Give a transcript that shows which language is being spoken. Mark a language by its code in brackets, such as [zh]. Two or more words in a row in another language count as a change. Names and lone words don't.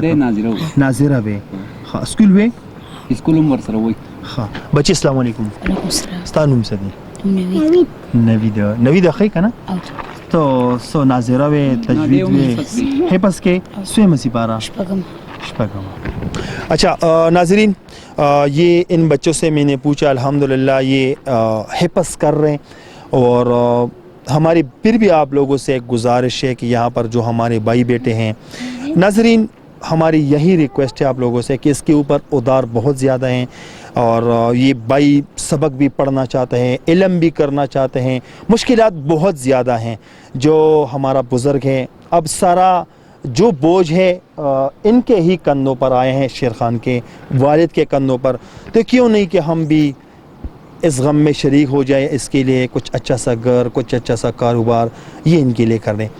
[ps] نه ناظره وې سکول وې سکول هم ورسره وای. ها بچي [ar] السلام علیکم. وعلیکم السلام. [ps] ستا نوم څه دی؟ نوید ښی کنه تو سو ناظره وې تجوید وې حفظ کې سوما سپاره شپږم. [ur] اچھا ناظرین یہ ان بچوں سے میں نے پوچھا الحمدللہ یہ حفظ کر رہے ہیں اور ہماری پھر بھی آپ لوگوں سے ایک گزارش ہے کہ یہاں پر جو ہمارے بھائی بیٹے ہیں ناظرین ہماری یہی ریکویسٹ ہے آپ لوگوں سے کہ اس کے اوپر ادار بہت زیادہ ہیں اور یہ بھائی سبق بھی پڑھنا چاہتے ہیں علم بھی کرنا چاہتے ہیں مشکلات بہت زیادہ ہیں جو ہمارا بزرگ ہیں اب سارا جو بوجھ ہے ان کے ہی کندھوں پر آئے ہیں، شیر خان کے والد کے کندھوں پر، تو کیوں نہیں کہ ہم بھی اس غم میں شریک ہو جائے، اس کے لیے کچھ اچھا سا گھر، کچھ اچھا سا کاروبار یہ ان کے لیے کر دیں۔